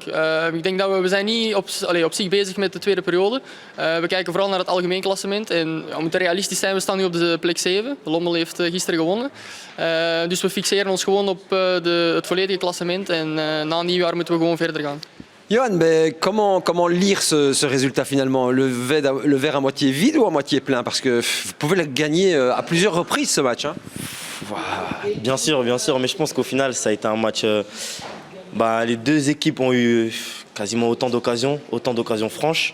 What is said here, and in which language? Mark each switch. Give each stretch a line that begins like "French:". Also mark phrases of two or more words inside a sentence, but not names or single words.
Dutch: Ik denk dat we zijn niet op zich bezig met de tweede periode. We kijken vooral naar het algemeen klassement. En we moeten realistisch zijn, we staan nu op de plek 7. Lommel heeft gisteren gewonnen. Dus we fixeren ons gewoon op het volledige klassement. En na nieuwjaar moeten we gewoon verder gaan.
French: Johan, comment lire ce résultat finalement? Le verre à moitié vide ou à moitié plein? Parce que vous pouvez le gagner à plusieurs reprises ce match. Hein? Bien sûr, mais je pense qu'au final, ça a été un match... les 2 équipes ont eu quasiment autant d'occasions franches.